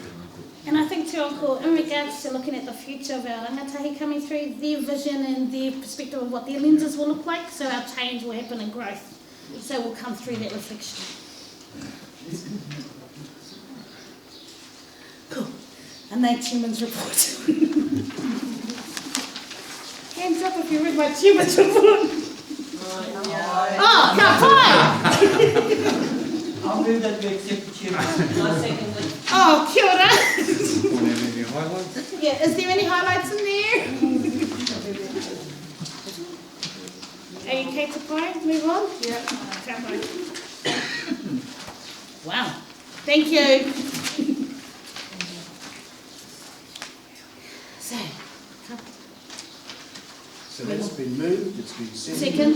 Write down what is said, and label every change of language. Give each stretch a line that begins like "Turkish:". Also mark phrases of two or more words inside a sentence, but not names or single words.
English: And I think too, Uncle, in regards to looking at the future of our rangatahi coming through, their vision and their perspective of what their lenses will look like, so our change will happen in growth. So we'll come through that reflection. Cool. And then Chairman's Report. Hands up if you read my Chairman's Report.
Māori: Oh, ka pai!
English: I'll move that we accept the chairperson. I second it.
Māori: Oh, kia ora.
English: Any highlights? Yeah, is there any highlights in there? Are you okay to play? Move on? Yeah. Wow. Thank you. So that's been moved, it's been seconded.